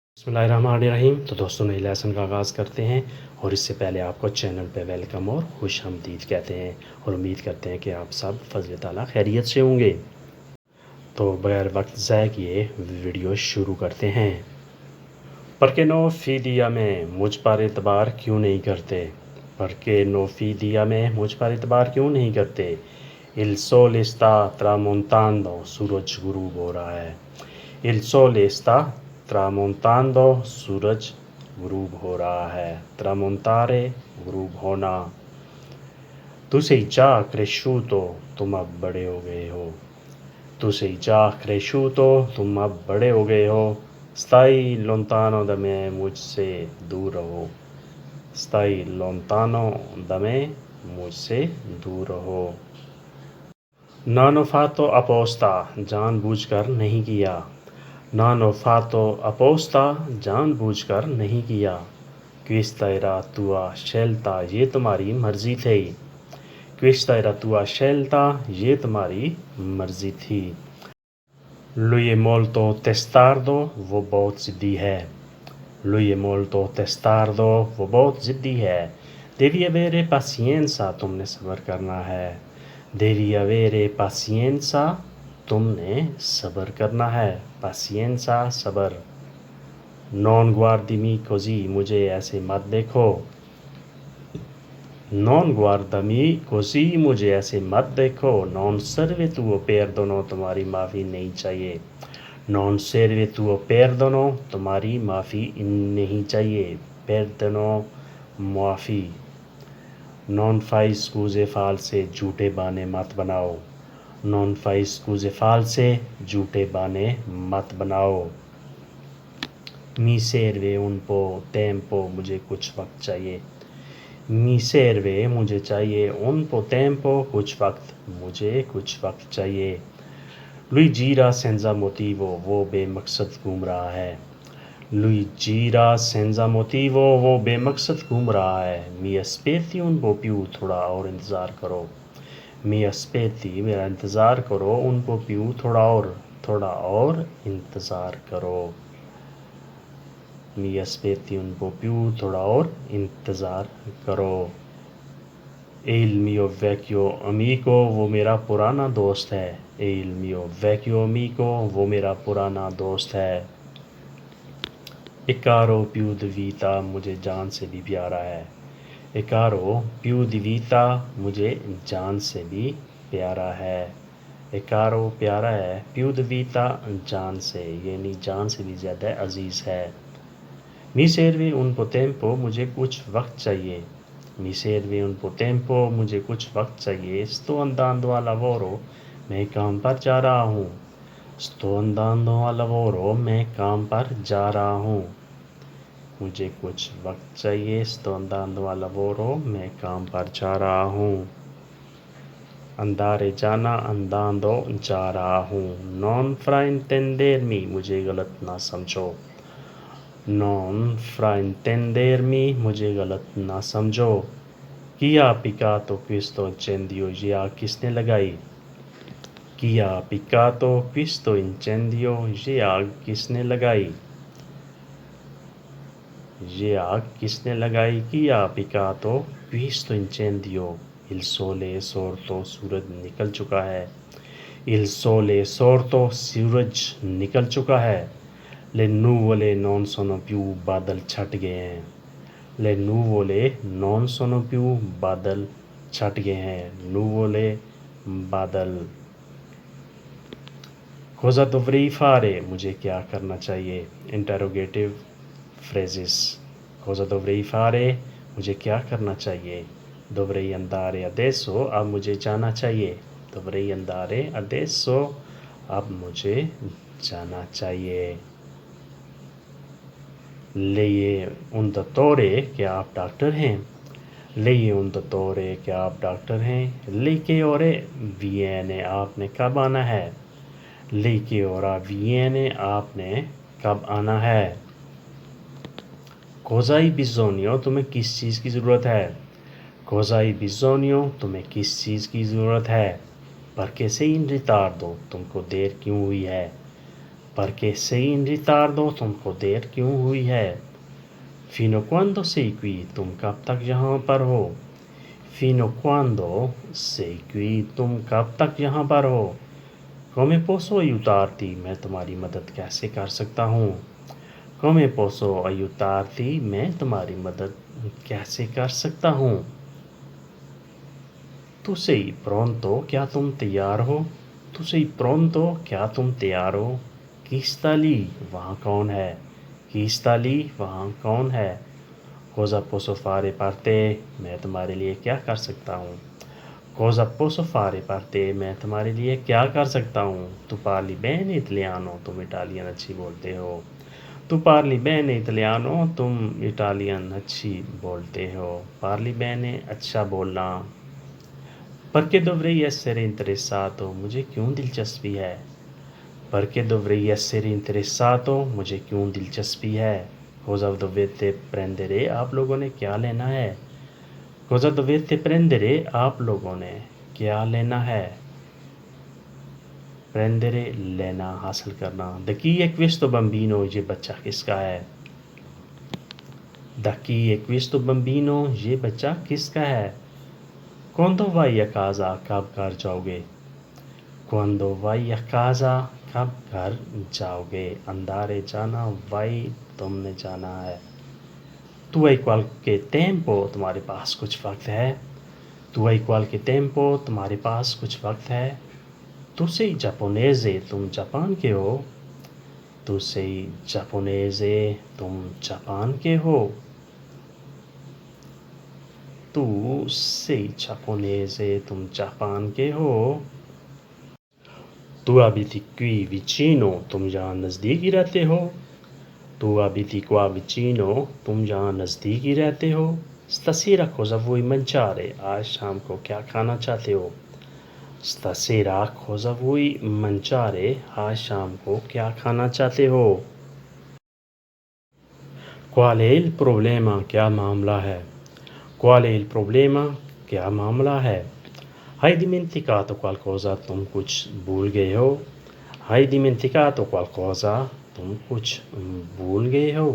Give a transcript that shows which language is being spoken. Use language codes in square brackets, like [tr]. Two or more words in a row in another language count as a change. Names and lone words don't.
[ur] بسم اللہ الرحمن الرحیم۔ تو دوستوں نئے لیسن کا آغاز کرتے ہیں، اور اس سے پہلے آپ کو چینل پہ ویلکم اور خوش آمدید کہتے ہیں، اور امید کرتے ہیں کہ آپ سب فضل تعالیٰ خیریت سے ہوں گے۔ تو بغیر وقت ضائع کیے ویڈیو شروع کرتے ہیں۔ [it] Perché non fidi [ur] میں مجھ پر اعتبار کیوں نہیں کرتے؟ [it] Perché non fidi [ur] میں مجھ پر اعتبار کیوں نہیں کرتے؟ [it] Il sole sta tramontando، [ur] سورج غروب ہو رہا ہے۔ [it] Il sole sta tramontando، [ur] سورج غروب ہو رہا ہے۔ [it] Tramontare، [ur] غروب ہونا۔ [it] Tu sei già cresciuto، [ur] تم اب بڑے ہو گئے ہو۔ [it] Tu sei già cresciuto، [ur] تم اب بڑے ہو گئے ہو۔ [it] Stai lontano da me، [ur] مجھ سے دور رہو۔ [it] Stai lontano da me، [ur] مجھ سے دور رہو۔ [it] Non ho fatto apposta، [ur] جان بوجھ کر نہیں کیا۔ [it] Non ho fatto apposta، [ur] جان بوجھ کر نہیں کیا۔ [it] Questa era tua scelta، [ur] یہ تمہاری مرضی تھی۔ [it] Questa era tua scelta، [ur] یہ تمہاری مرضی تھی۔ [it] Lui è molto testardo، [ur] وہ بہت ضدی ہے۔ [it] Lui è molto testardo، [ur] وہ بہت ضدی ہے۔ [it] Devi avere pazienza، [ur] تم نے صبر کرنا ہے۔ [it] Devi avere pazienza، [ur] تم نے صبر کرنا ہے۔ [it] Pazienza، صبر۔ Non guardami così، [ur] مجھے ایسے مت دیکھو۔ [it] Non guardami così، [ur] مجھے ایسے مت دیکھو۔ [it] Non serve tuo perdono، [ur] تمہاری معافی نہیں چاہیے۔ [it] Non serve tuo perdono، [ur] تمہاری معافی نہیں چاہیے۔ [it] Perdono، معافی۔ Non fai scuse false، [ur] جھوٹے بانے مت بناؤ۔ [it] Non fai scuse false، [ur] جھوٹے بانے مت بناؤ۔ [it] Mi serve un po' tempo، [ur] مجھے کچھ وقت چاہیے۔ [it] Mi serve، [ur] مجھے چاہیے۔ [it] Un po' tempo، [ur] کچھ وقت، مجھے کچھ وقت چاہیے۔ [it] Lui gira senza motivo، [ur] وہ بے مقصد گھوم رہا ہے۔ [it] Lui gira senza motivo، [ur] وہ بے مقصد گھوم رہا ہے۔ [it] Mi aspetti un po' più، [ur] تھوڑا اور انتظار کرو۔ [it] Mi aspetti، [ur] میرا انتظار کرو۔ [it] Un po' più، [ur] تھوڑا اور انتظار کرو۔ [it] Mi aspetti un po' più، [ur] تھوڑا اور انتظار کرو۔ [it] E il mio vecchio amico، [ur] وہ میرا پرانا دوست ہے۔ [it] E il mio vecchio amico، [ur] وہ میرا پرانا دوست ہے۔ [it] E caro più di vita، [ur] مجھے جان سے بھی پیارا ہے۔ [it] E caro più di vita، [ur] مجھے جان سے بھی پیارا ہے۔ [it] E caro، [ur] پیارا ہے۔ [it] Più di vita، [ur] جان سے، یعنی جان سے بھی زیادہ عزیز ہے۔ [it] Mi serve un po' tempo، [ur] مجھے کچھ وقت چاہیے۔ [it] Mi serve un po' tempo، [ur] مجھے کچھ وقت چاہیے۔ [it] Sto andando al lavoro، [ur] میں کام پر جا رہا ہوں۔ [it] Sto andando al lavoro، [ur] میں کام پر جا رہا ہوں۔ مجھے کچھ وقت چاہیے۔ [it] Sto andando al lavoro، [ur] میں کام پر جا رہا ہوں۔ Andare، جانا۔ Andando، جا رہا ہوں۔ [it] Non fraintendermi، [ur] مجھے غلط نہ سمجھو۔ [it] Non fraintendermi، [ur] مجھے غلط نہ سمجھو۔ [it] Chi ha appiccato questo incendio، [ur] یہ آگ کس نے لگائی؟ [it] Chi ha appiccato questo incendio، [ur] یہ آگ کس نے لگائی؟ یہ آگ کس نے لگائی؟ [it] Chi ha appiccato questo incendio۔ Il sole è sorto، [ur] سورج نکل چکا ہے۔ [it] Il sole è sorto، [ur] سورج نکل چکا ہے۔ [it] Le nuvole non sono più، [ur] بادل چھٹ گئے ہیں۔ [it] Le nuvole non sono più، [ur] بادل چھٹ گئے ہیں۔ [it] Nuvole، بادل۔ Cosa dovrei fare، [ur] مجھے کیا کرنا چاہیے؟ [en] Interrogative phrases۔ [it] Cosa dovrei fare، [ur] مجھے کیا کرنا چاہیے؟ [it] Dovrei andare adesso، [ur] اب مجھے جانا چاہیے۔ [it] Dovrei andare adesso، [ur] اب مجھے جانا چاہیے۔ [it] Lei è un dottore، [ur] کیا آپ ڈاکٹر ہیں؟ [it] Lei è un dottore، [ur] کیا آپ ڈاکٹر ہیں؟ [it] Lei che ore viene، [ur] آپ نے کب آنا ہے؟ [it] Lei che ora viene، [ur] آپ نے کب آنا ہے؟ [it] Cosa hai bisogno، [ur] تمہیں کس چیز کی ضرورت ہے؟ [it] Cosa hai bisogno، [ur] تمہیں کس چیز کی ضرورت ہے؟ [it] Perché sei in ritardo، [ur] تم کو دیر کیوں ہوئی ہے؟ [it] perché sei in ritardo, [ur] تم کو دیر کیوں ہوئی ہے. [it] Fino quando sei qui, [ur] تم کب تک یہاں پر ہو. [it] Fino quando sei qui, [ur] تم کب تک یہاں پر ہو. [it] Come posso aiutarti, [ur] میں تمہاری مدد کیسے کر سکتا ہوں. [it] Come posso aiutarti, [ur] میں تمہاری مدد کیسے کر سکتا ہوں. [it] Tu sei pronto, [ur] کیا تم تیار ہو. [it] Tu sei pronto, [ur] کیا تم تیار ہو. [it] Chi sta lì, [ur] وہاں کون ہے. [it] Chi sta lì, [ur] وہاں کون ہے. [it] Cosa posso fare per te, [ur] میں تمہارے لیے کیا کر سکتا ہوں. [it] Cosa posso fare per te, [ur] میں تمہارے لیے کیا کر سکتا ہوں. [it] Tu parli bene italiano, [ur] تم اٹالین اچھی بولتے ہو. [it] Tu parli bene italiano, [ur] تم اٹالین اچھی بولتے ہو. [it] Parli bene, [ur] اچھا بولنا. [it] Perché dovrei essere interessato, [ur] مجھے کیوں دلچسپی ہے. [it] Perché dovrei essere interessato, [ur] مجھے کیوں دلچسپی ہے. [it] Cosa dovete prendere, [ur] آپ لوگوں نے کیا لینا ہے. [it] Cosa dovete prendere, [ur] آپ لوگوں نے کیا لینا ہے. Prendere, لینا, حاصل کرنا. [it] Da chi è questo bambino, [ur] یہ بچہ کس کا ہے. [it] Da chi è questo bambino, [ur] یہ بچہ کس کا ہے. [it] Quando vai a casa, [ur] کب گھر جاؤ گے. [it] Quando vai a casa, [ur] کب گھر جاؤ گے. Andare, جانا. Vai, تم نے جانا ہے. [it] Tu hai qualche tempo, [ur] تمہارے پاس کچھ وقت ہے. [it] Tu hai qualche tempo, [ur] تمہارے پاس کچھ وقت ہے. [it] Tu sei giapponese, [ur] تم جاپان کے ہو. [it] Tu sei giapponese, [ur] تم جاپان کے ہو. [it] Tu sei giapponese, [ur] تم جاپان کے ہو. [it] Tu abiti qui vicino, [ur] تم یہاں نزدیک ہی رہتے ہو. [it] Tu abiti qua vicino, [ur] تم یہاں نزدیک ہی رہتے ہو. [it] Stasera cosa vuoi mangiare, [ur] آج شام کو کیا کھانا چاہتے ہو. [it] Stasera cosa vuoi mangiare, [ur] آج شام کو کیا کھانا چاہتے ہو. [it] Qual è il problema, [ur] کیا معاملہ ہے. [it] Qual è il problema, [ur] کیا معاملہ ہے. [it] Hai dimenticato qualcosa, [ur] تم کچھ بھول گئے ہو. [it] Hai dimenticato qualcosa, [ur] تم کچھ بھول گئے ہو.